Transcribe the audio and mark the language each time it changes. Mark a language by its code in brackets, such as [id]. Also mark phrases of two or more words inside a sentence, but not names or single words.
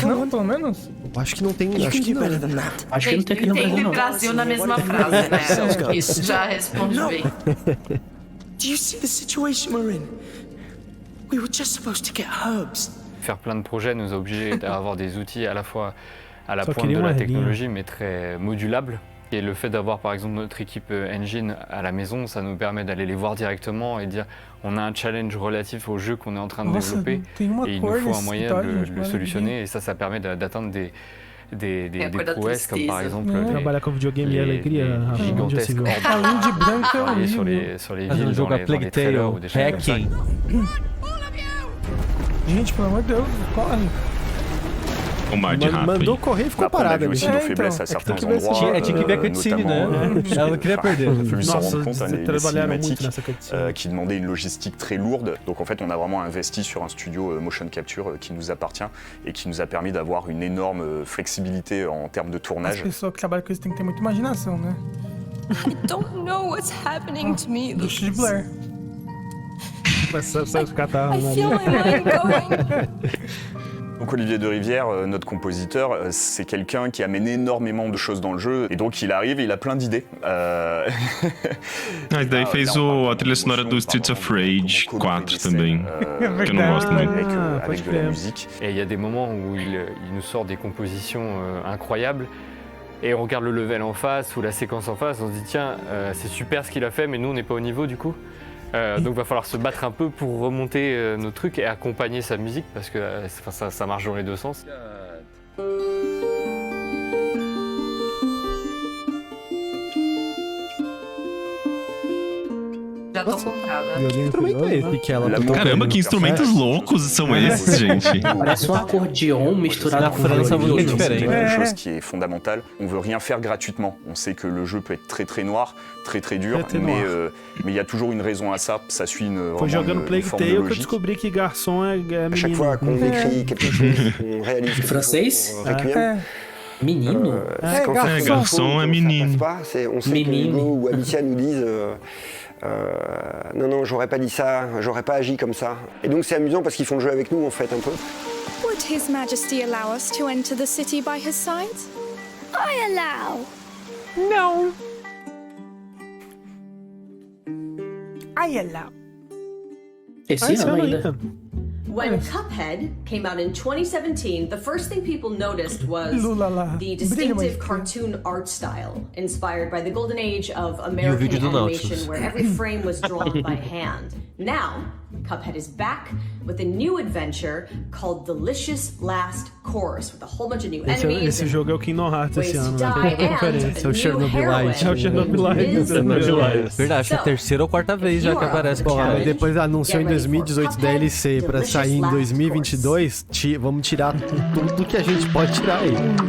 [pt] Não, pelo menos? Eu acho que não tem. Acho que não. Acho que não tem aqui no Brasil, não. Brasil na mesma frase, né? Isso já responde bem. [en] Do you see the situation we're in? We were just supposed to get herbs. [fr] Faire plein de projets nous a obligés à avoir des outils à la fois à la pointe de la technologie, mais très modulables. Et le fait d'avoir par exemple notre équipe engine à la maison, ça nous permet d'aller les voir directement et dire on a un challenge relatif au jeu qu'on est en train de développer et il nous faut un moyen de le solutionner et ça permet d'atteindre des prouesses comme par exemple les gigantesques orbes sur les villes, dans les trailers ou des choses comme ça. [pt] Gente, pelo amor de Deus, corre. Mandou correr e ficou parado ali. [fr] Nos faiblesses à certains endroits, [pt] tinha que ver a cutscene, né? Ela não queria perder. Nossa, [fr] qui demandait une logistique très lourde. Donc en fait, on a vraiment investi sur un studio [en] motion capture [fr] qui nous appartient et qui nous a permis d'avoir une énorme flexibilité en termes de tournage. [pt] As pessoas que trabalham com isso têm que ter muita imaginação, né? [en] I don't know what's happening to me. [pt] Deixa de Blair. [en] I feel my mind going. [fr] Donc Olivier de Rivière, notre compositeur, c'est quelqu'un qui amène énormément de choses dans le jeu et donc il arrive et il a plein d'idées. [pt] Daí fez a trilha sonora do Streets of Rage 4 também, que eu não gosto muito. [fr] Avec de la musique. Et il y a des moments où il nous sort des compositions incroyables, et on regarde le level en face ou la séquence en face, on se dit tiens, c'est super ce qu'il a fait, mais nous on n'est pas au niveau du coup. Donc va falloir se battre un peu pour remonter nos trucs et accompagner sa musique parce que ça marche dans les deux sens. [pt] Já tô comprada. Caramba, que instrumentos loucos são esses, gente? Parece um acordeon misturado Na com França, violino. muito diferente. [fr] Une chose qui est fondamentale, on veut rien faire gratuitement. On sait que le jeu peut être très très noir, très très dur, mais il y a toujours une raison à ça. Ça suit [pt] Foi jogando Plague [fr] forme de [pt] Tale que eu [fr] logique. [pt] descobri que garçom é menino. [fr] À chaque fois qu'on écrit quelque chose, on réalise quelque [pt] Français? [fr] chose, Requiem. [pt] Menino? [fr] Quand ça fout, [pt] garçon, [fr] ça [pt] menino. [fr] passe pas, on sait que Hugo ou Alicia nous disent non, j'aurais pas dit ça, j'aurais pas agi comme ça. Et donc c'est amusant parce qu'ils font le jeu avec nous en fait un peu. [en] Would His Majesty allow us to enter the city by his side? I allow. No. I allow. [pt] Esse ano ainda. [en] When Cuphead came out in 2017, the first thing people noticed was the distinctive cartoon art style, inspired by the golden age of American animation, where every frame was drawn by hand. Now, Cuphead is back with a new adventure called Delicious Last Course, with a whole bunch of new enemies. [pt] Esse jogo é o Kingdom Hearts esse ano, né? É o Chogabilidade. É o Jogabilidade. Verdade, é a terceira ou quarta vez já que aparece. Porra, mas depois anunciou em 2018 DLC pra sair em 2022, vamos tirar tudo que a gente pode tirar aí.